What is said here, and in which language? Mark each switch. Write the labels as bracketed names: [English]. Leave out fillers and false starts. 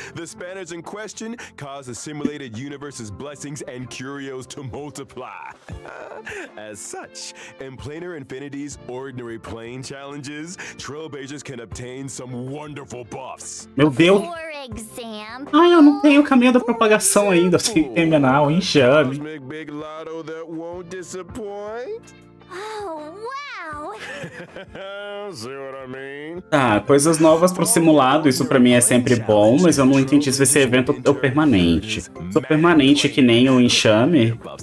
[English] The spanners in question cause the simulated universe's blessings and curios to multiply. As such, in Planar Infinity's ordinary plane challenges, trailblazers can obtain some wonderful buffs. [Portuguese] Meu Deus! [English] For example... [Portuguese] Ai, eu não tenho o caminho da propagação ainda, eu tenho que terminar o enxame. [English] Big lotto that won't disappoint. Oh, wow! See what I mean? [Portuguese] Tá, coisas novas pro simulado, isso pra mim é sempre bom, mas eu não entendi se esse evento é o permanente. Se é permanente que nem o enxame...